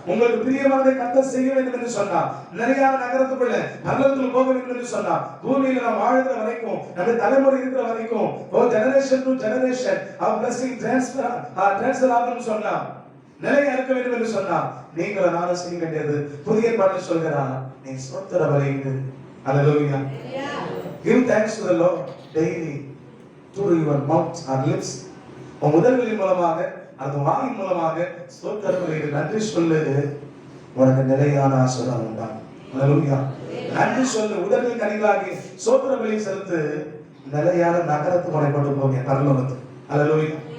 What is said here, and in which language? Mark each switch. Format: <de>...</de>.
<ta>உங்களுக்கு பிரியமானதை கர்த்தர் செய்ய வேண்டும் என்று சொன்னார். நிலையான நகரத்துக்குள்ள பரலோகத்துக்கு போக வேண்டும் என்று சொன்னார். பூமியில நாம் வாழ்கிற வரைக்கும், நம்ம தலைமுறை இருக்கிற வரைக்கும், generation to generation our blessing transfer ஆகும் சொன்னார். நிலையா இருக்க வேண்டும் என்று சொன்னார். நீங்கள் நானும் செய்ய வேண்டியது புதிய ஏற்பாட்டில் சொல்கிறார், நீ ஸ்தோத்திர பலியிடு. அல்லேலூயா.</ta> <en>Give thanks to the Lord daily through your mouth or lips.</en> <ta>உன் உதடுகளின் மூலமாக, அது வாயின் மூலமாக ஸ்தோத்திர பலியிடு. நன்றி சொல்லு, உனக்கு நிலையான ஆசீர்வாதம் உண்டாகும். அல்லேலூயா. நன்றி சொல்லு, உதடுகளின் கனிகளாகி ஸ்தோத்திர பலி செலுத்து, நிலையான நகரத்துக்கு உன்னை கொண்டு போங்க, பரலோகத்துக்கு. அல்லேலூயா.</ta>